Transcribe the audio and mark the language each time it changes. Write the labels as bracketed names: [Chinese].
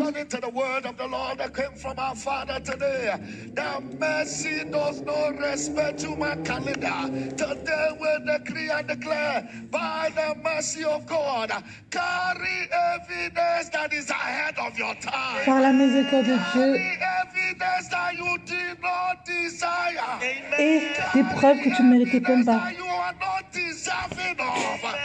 [English] According to the word of the Lord that came from our Father today, the mercy does not respect to my calendar, today we decree and declare, by the mercy of God, carry evidence that is ahead of your time. [French] Par la miséricorde de Dieu, [English] Carry evidence that you did not desire. [French] et des preuves que tu ne méritais même pas. [English] That you are not deserving of.